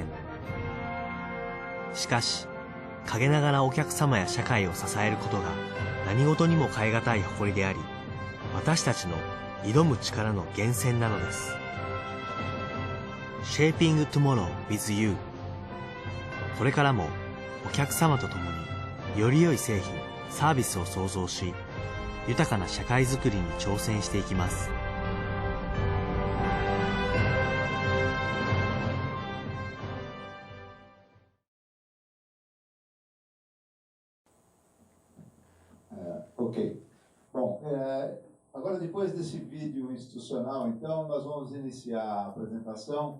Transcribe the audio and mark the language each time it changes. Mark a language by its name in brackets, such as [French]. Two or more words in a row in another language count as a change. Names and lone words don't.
[Japanese] しかし、陰ながらお客様や社会を支えることが何事にも代え難い誇りであり、私たちの挑む力の源泉なのです。 [English] Shaping Tomorrow with You。 [Japanese] これからもお客様と共により良い製品、サービスを創造し、豊かな社会づくりに挑戦していきます。 [Portuguese] Ok. Bom, agora depois desse vídeo institucional, então, nós vamos iniciar a apresentação.